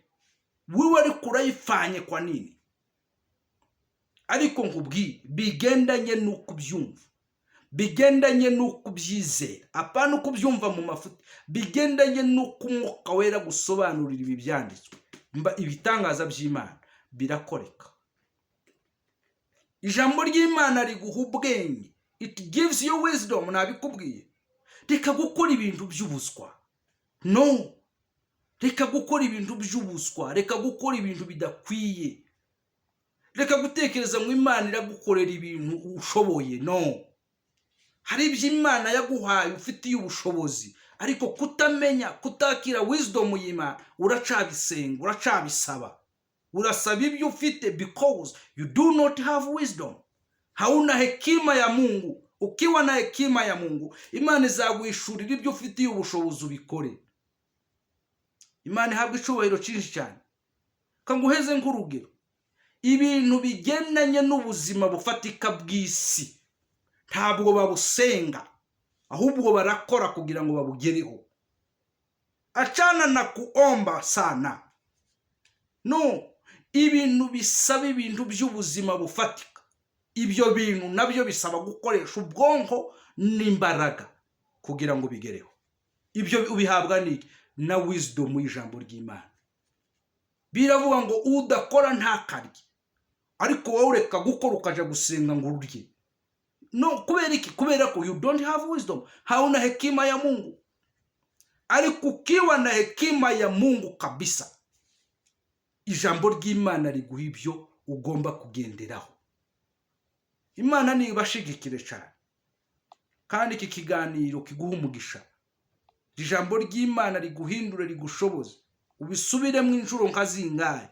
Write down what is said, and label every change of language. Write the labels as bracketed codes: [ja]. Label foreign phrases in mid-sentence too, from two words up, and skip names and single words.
[rw] Wewe ariko urayifanye [sw] kwa nini? [rw] Ariko nkubwiye bigendanye nuko ubyumva, bigendanye nuko ubyizera, apana uko ubyumva mu mafuti, bigendanye nuko Umwuka Wera gusobanurira ibi byanditswe. Ibitangaza by'Imana birakoreka. Ijambo ry'Imana riguha ubwenge. [en] It gives you wisdom. [rw] Nabikubwiye reka gukora ibintu by'ubuswa. no, reka gukora ibintu by'ubuswa, reka gukora ibintu bidakwiye, reka gutekereza ngo Imana iragukorera ibintu ushoboye. No, hari ibyo Imana yaguhaye ufitiye ubushobozi, ariko kutamenya, kutakira wisdom y'Imana, uracabisenga, uracabisaba, urasaba ibyo ufite [en] because you do not have wisdom. [sw] Hauna hekima ya Mungu. Ukiwa na hekima ya Mungu, [rw] Imana izaguhishurira ibyo ufitiye ubushobozi ubikore. Imana ihabwa icyubahiro cyinshi cyane. Kanguheze nk'urugero, ibintu bigendanye n'ubuzima bufatika bw'isi ntabwo babusenga, ahubwo barakora kugira ngo babugereho. [sw] Achana na kuomba sana. [rw] No, ibintu bisaba ibintu by'ubuzima bufatika, ibyo bintu nabyo bisaba gukoresha ubwonko n'imbaraga kugira ngo bigereho. Ibyo ubihabwa n'iki? Na wisdom y'ijambo ry'Imana. Biravuga ngo udakora ntakarye, ariko wowe ureka gukora ukaja gusenga ngo urye. No, kubera iki? Kubera ko [en] you don't have wisdom, [sw] hauna hekima ya Mungu. Ariko ukiwa na hekima ya Mungu kabisa, [rw] ijambo ry'Imana riguha ibyo ugomba kugenderaho. Imana ni ibashigikire cyane, kandi iki kiganiro kiguha umugisha. Ijambo ry'Imana riguhindure, rigushoboze, ubisubiremo inshuro nka zingahe.